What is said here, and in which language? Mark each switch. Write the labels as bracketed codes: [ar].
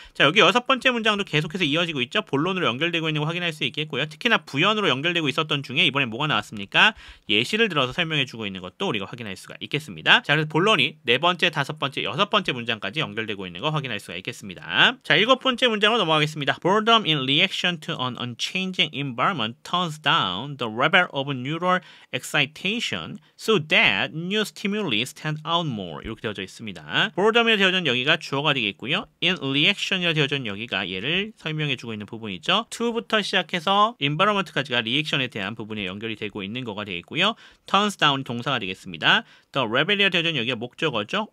[ko] 자, 여기 여섯 번째 문장도 계속해서 이어지고 있죠. 본론으로 연결되고 있는 거 확인할 수 있겠고요. 특히나 부연으로 연결되고 있었던 중에 이번에 뭐가 나왔습니까? 예시를 들어서 설명해주고 있는 것도 우리가 확인할 수가 있겠습니다. 자, 그래서 본론이 네 번째, 다섯 번째, 여섯 번째 문장까지 연결되고 있는 거 확인할 수가 있겠습니다. 자, 일곱 번째 문장으로 넘어가겠습니다. [en] Boredom in reaction to an unchanging environment turns down the level of neural excitation so that new stimuli stand out more. [ko] 이렇게 되어져 있습니다. Boredom이라 되어진 여기가 주어가 되겠고요. [en] In reaction [ko] 이라 되어진 여기가 얘를 설명해주고 있는 부분이죠. to부터 시작해서 environment까지가 리액션에 대한 부분에 연결이 되고 있는 거가 되겠고요. [en] turns down [ko] 동사가 되겠습니다. [en] The level [ko] 이라 되어진 여기가 목적어죠.